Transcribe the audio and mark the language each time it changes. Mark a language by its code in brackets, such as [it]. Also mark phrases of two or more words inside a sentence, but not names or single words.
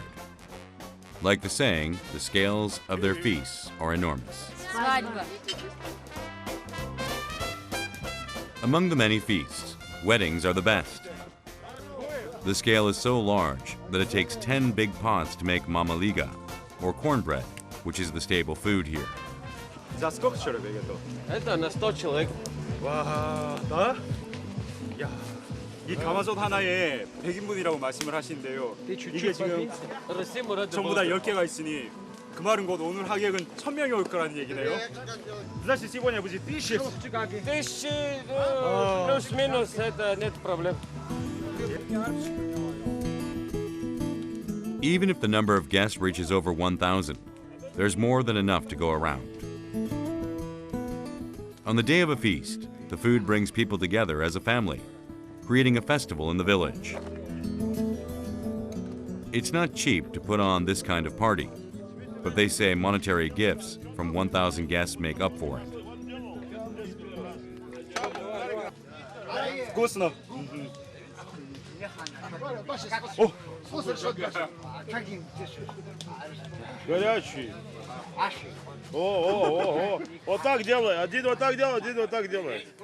[en] Like the saying, the scales of their feasts are enormous. Among the many feasts, weddings are the best. The scale is so large that it takes 10 big pots to make mamaliga, or cornbread, which is the staple food here. [ru] За сколько человек это? Это на 100 человек. [ko] 와, 나? 야, 이 가마솥 하나에 100인분이라고 말씀을 하시는데요. 이게 지금 전부 다 10개가 있으니 그 말은 곧 오늘 하객은 1000명이 올 거라는 얘기네요. [ru] Значит, сегодня будет 1000. 1000 плюс-минус, это нет проблем. [en] Even if the number of guests reaches over 1,000, there's more than enough to go around. On the day of a feast, the food brings people together as a family, creating a festival in the village. It's not cheap to put on this kind of party, but they say monetary gifts from 1,000 guests make up for it. [ru] Вкусно. Горячий. О. Вот так делай. Один вот так делает, один вот так делает.